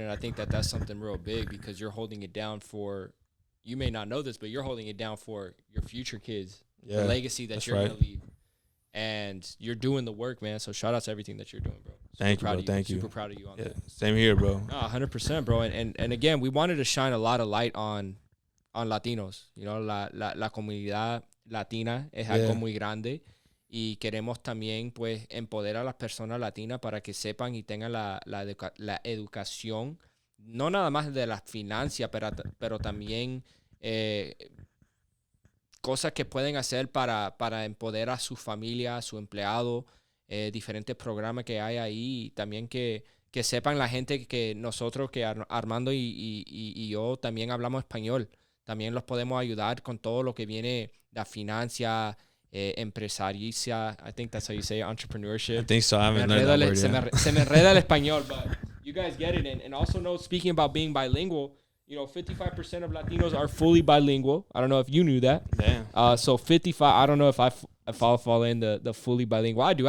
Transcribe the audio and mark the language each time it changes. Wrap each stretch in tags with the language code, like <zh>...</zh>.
<en>And I think that that's something real big, because you're holding it down for, you may not know this, but you're holding it down for your future kids, the legacy that you're going to leave. And you're doing the work, man. So shout out to everything that you're doing, bro. Thank you, bro. Thank you. Super proud of you on that. Same here, bro. 100%, bro. And again, we wanted to shine a lot of light on Latinos. You know,</en> <es>la comunidad latina es algo muy grande. Y queremos también, pues, empoderar a las personas latinas para que sepan y tengan la educación, no nada más de las finanzas, pero también cosas que pueden hacer para empoderar a su familia, a su empleado, diferentes programas que hay ahí. Y también que sepan la gente que nosotros, que Armando y yo también hablamos español. También los podemos ayudar con todo lo que viene de financia, empresaricia.</es> <en>I think that's how you say it, entrepreneurship. I think so. I haven't learned that word yet.</en> <es>Se me enreda el español,</es> <en>but you guys get it. And also know, speaking about being bilingual, 55% of Latinos are fully bilingual. I don't know if you knew that. Damn. So 55, I don't know if I'll fall in the fully bilingual. I do.</en>